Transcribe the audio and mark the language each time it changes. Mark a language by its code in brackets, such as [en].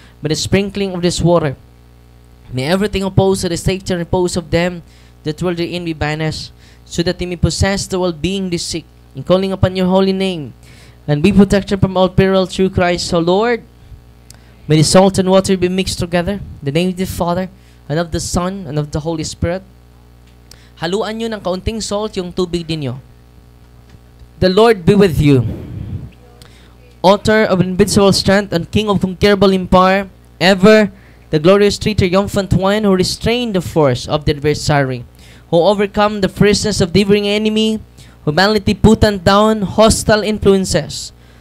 [en] By the sprinkling of this water, may everything opposed to the safety and repose of them that dwell therein be banished, so that they may possess the well-being they seek, in calling upon your holy name, and be protected from all peril through Christ our Lord. May the salt and water be mixed together, in the name of the Father, and of the Son, and of the Holy Spirit. [tl] Haluan nyo ng kaunting salt yung tubig ninyo. [en] The Lord be with you. Author of invincible strength and King of conquerable empire, ever the glorious triumphant one, who restrained the force of the adversary, who overcome the fierceness of the devouring enemy, humanity put down hostile influences.